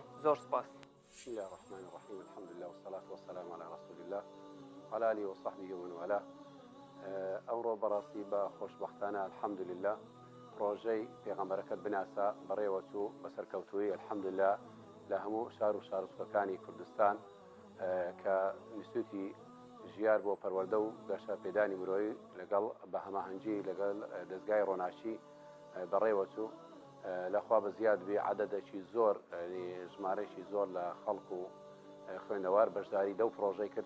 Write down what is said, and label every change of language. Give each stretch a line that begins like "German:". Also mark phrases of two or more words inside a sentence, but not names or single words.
Central Kurdish: زۆر سپاس.
Arabic: بسم الله الرحمن الرحيم الحمد لله والصلاة والسلام على رسول الله وعلى آله وصحبه ومن والاه.
Central Kurdish: ئەوڕۆ بەڕاستی بە خۆشبەختانە الحەمدولله پرۆژەی پێغەمبەرەکەت بناسا بەڕێوەچوو بەسەرکەوتووی الحەمدولله لە هەموو شار و شارۆچکەکانی کوردستان کە نیسوتی ژیار بۆ پەروەردە و گەشە پێدانی مرۆیی لەگەڵ بە هەماهەنگی لەگەڵ دەستگای ڕۆناچی بەڕێوەچوو لەخوا بە زیاد بێ عەدەدێکی زۆر ژمارەیەکی زۆر لە خەڵک و خوێندەوار بەشداری دەو پرۆژەی کرد.